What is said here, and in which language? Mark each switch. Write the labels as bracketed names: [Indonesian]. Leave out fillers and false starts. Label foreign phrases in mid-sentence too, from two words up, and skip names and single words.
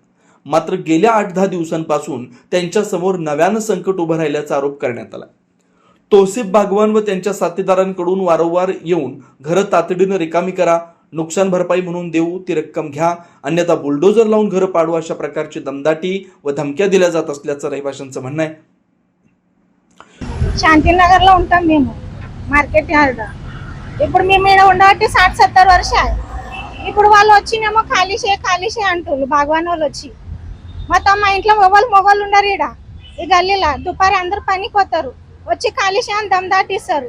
[Marathi] मात्र गेल्या 8-10 दिवसांपासून त्यांच्या समोर नव्यानं संकट उभं राहिल्याचा आरोप करण्यात आला. तौसिफ बागवान व त्यांच्या साथीदारांकडून वारंवार येऊन घरं तातडीनं रिकामी करा, नुकसान भरपाई म्हणून देऊ ती रक्कम घ्या अन्यथा बुलडोझर लावून घरं पाडू अशा प्रकारची दमदाटी व धमक्या दिल्या जात असल्याचं रहिवाशांचं म्हणणं आहे. [Telugu] శాంతినగర్లో ఉంటాం మేము. మార్కెట్ యార్డ్ ఇప్పుడు మేము ఇక్కడ ఉండబట్టి 60-70 వర్షాలు. ఇప్పుడు వాళ్ళు వచ్చినేమో ఖాళీ చేయి అంటున్నారు భగవాన్ వాళ్ళు వచ్చి. మొత్తం మా ఇంట్లో మొగోళ్ళు ఉండరు. ఇక్కడ ఈ గల్లీలో దుపారి అందరు పనికి పోతారు, వచ్చి ఖాళీ చేయని దమ్ దాటిస్తారు.